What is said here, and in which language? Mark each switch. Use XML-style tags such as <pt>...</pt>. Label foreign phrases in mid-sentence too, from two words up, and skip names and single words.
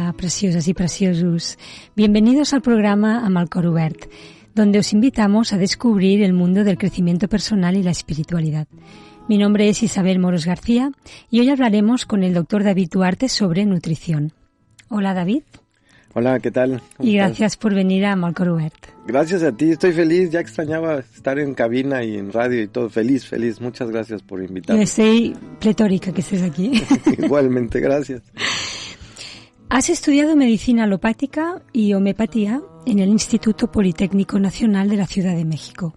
<es>preciosas y preciosos. Bienvenidos al programa Amb el cor obert, donde os invitamos a descubrir el mundo del crecimiento personal y la espiritualidad. Mi nombre es Isabel Moros García y hoy hablaremos con el doctor David Duarte sobre nutrición. Hola, David. Hola, ¿qué tal? Y gracias por venir a Amb el cor obert. Gracias a ti, estoy feliz, ya extrañaba estar en cabina y en radio y todo, feliz, muchas gracias por invitarme. Estoy pletórica que estés aquí. Igualmente, gracias. Has estudiado medicina alopática y homeopatía en el Instituto Politécnico Nacional de la Ciudad de México.</es>